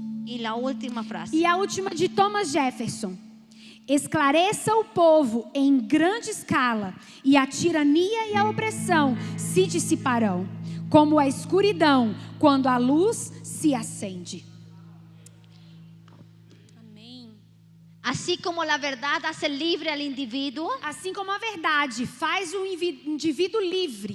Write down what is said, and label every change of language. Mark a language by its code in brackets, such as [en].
[pt] E a última frase. E a última de Thomas Jefferson: esclareça o povo em grande escala e a tirania e a opressão se dissiparão, como a escuridão quando a luz se acende. [es] Así como la verdad hace libre al individuo, [pt] Assim como a verdade faz o indivíduo livre,